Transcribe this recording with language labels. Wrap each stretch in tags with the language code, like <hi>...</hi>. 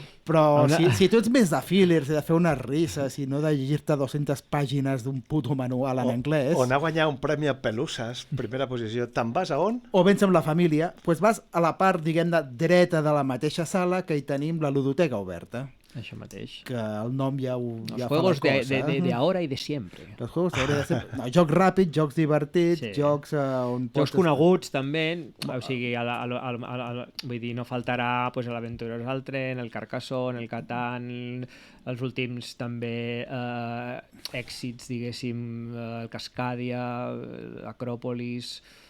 <ca>Però si tu ets més de fillers, de fer unes risses i no de llegir-te 200 pàgines d'un puto manual en anglès... O anar a guanyar un premi a Pelusses, primera posició, te'n vas a on? O vens amb la família, doncs vas a la part, diguem, dreta de la mateixa sala que hi tenim la ludoteca oberta. Això mateix. Que el nom ja fa la cosa.</ca> <es>Los juegos de ahora y de siempre. Los juegos de ahora y de siempre.</es> <ca>No, jocs ràpids, jocs divertits, jocs on... Jocs coneguts, també. O sigui, vull dir, no faltarà pues, l'Aventureros al tren, el Carcassonne, el Catan, els últims també èxits, diguéssim, el Cascadia, Acròpolis...</ca>